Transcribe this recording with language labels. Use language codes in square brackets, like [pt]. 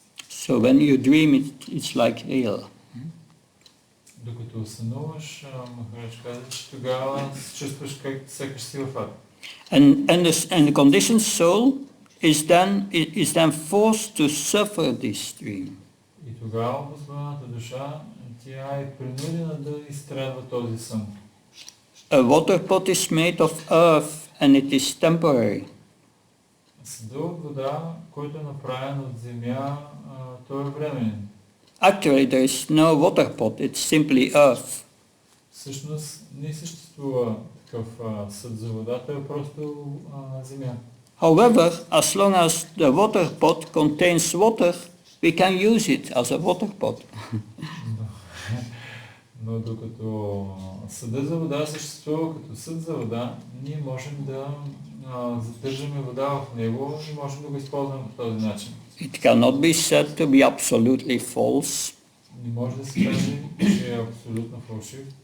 [en] So when you dream, it's like real. [bg] Докато сънуваш, Махарадж каза, че тогава се чувстваш как сякаш си в ад. [en] And the conditioned soul is then forced to suffer this dream. [bg] И тогава обузваната душа, тя е принудена да изстрадва този сън. [en] A water pot is made of earth and it is temporary. [bg] Съдът от вода, който е направен от земя, той е временен. [en] Actually, there is no water pot, it's simply earth. [bg] Всъщност не съществува такъв съд за вода, той е просто земя. [en] However, as long as the water pot contains water, we can use it as a water pot. [bg] Но докато съдът за вода съществува като съд за вода, ние можем да задържаме вода в него и можем да го използваме по този начин. [en] It cannot be said to be absolutely false. [bg] Не може да се каже, че е абсолютно фалшив.